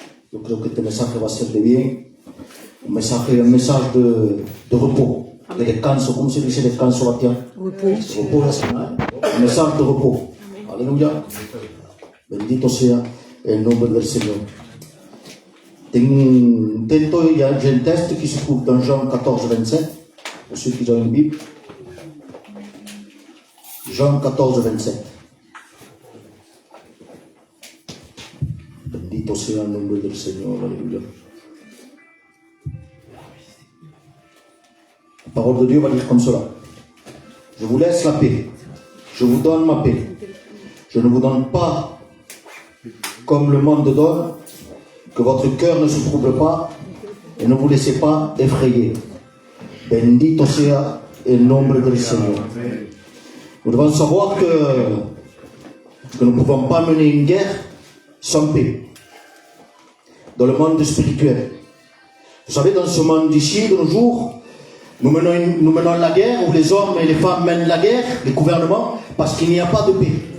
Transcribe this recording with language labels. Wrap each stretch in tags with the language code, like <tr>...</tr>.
<es>Yo creo que este mensaje va a ser de bien. Un mensaje de repos, de descanso. ¿Cómo se dice descanso, Bastián?</es> <fr>Repos.</fr> <es>Repos la semana. Un mensaje de repos. Aleluya. Bendito sea el nombre del Señor. Tengo un texto,</es> <fr>il y a un texte qui se trouve dans Jean 14, 27, pour ceux qui ont une Bible. Jean 14, 27.</fr> <es>Bendito sea el nombre del Señor, aleluya.</es> <fr>La parole de Dieu va dire comme cela. Je vous laisse la paix. Je vous donne ma paix. Je ne vous donne pas comme le monde donne, que votre cœur ne se trouble pas et ne vous laissez pas effrayer.</fr> <es>Bendito sea el nombre del Señor.</es> <fr>Nous devons savoir que nous ne pouvons pas mener une guerre sans paix. Dans le monde spirituel. Vous savez, dans ce monde d'ici, de nos jours, nous menons la guerre, où les hommes et les femmes mènent la guerre, les gouvernements, parce qu'il n'y a pas de paix.</fr>